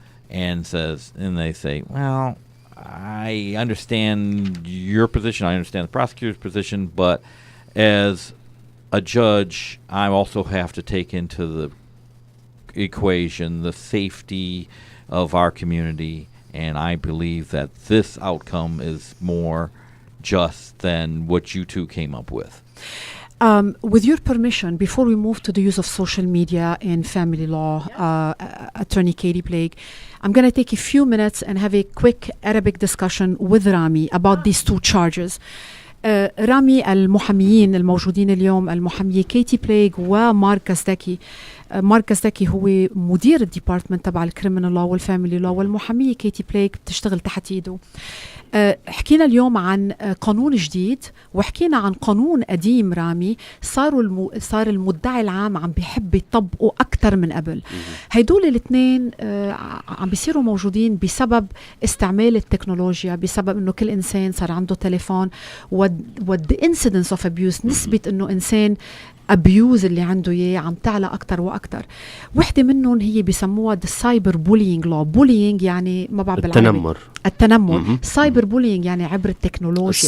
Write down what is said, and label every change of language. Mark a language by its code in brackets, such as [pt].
[en] and they say, well, I understand your position, I understand the prosecutor's position, but as a judge, I also have to take into the equation the safety of our community, and I believe that this outcome is more just than what you two came up with. With your permission, before we move to the use of social media in family law, Attorney Katie Blake, I'm going to take a few minutes and have a quick Arabic discussion with Rami about these 2 charges. [ar] رامي المحاميين الموجودين اليوم المحامية كيتي بليغ ومارك كازداكي. مارك كازداكي هو مدير الديبارتمنت تبع الكريمنال لو والفاميلي لو، والمحامية كيتي بليغ بتشتغل تحت ايده. حكينا اليوم عن قانون جديد وحكينا عن قانون قديم رامي صار المدعي العام عم بيحب يطبقوا أكتر من قبل. هيدول الاثنين عم بيصيروا موجودين بسبب استعمال التكنولوجيا، بسبب انه كل انسان صار عنده تليفون، [en] the incidence of abuse، [ar] نسبة انه انسان abuse اللي عنده إياه عم تعلى أكتر وأكتر. وحدة منهم هي بيسموها [en] the cyber bullying law. [ar] bullying يعني ما بعرف بالعربي التنمر. cyber bullying يعني عبر التكنولوجيا،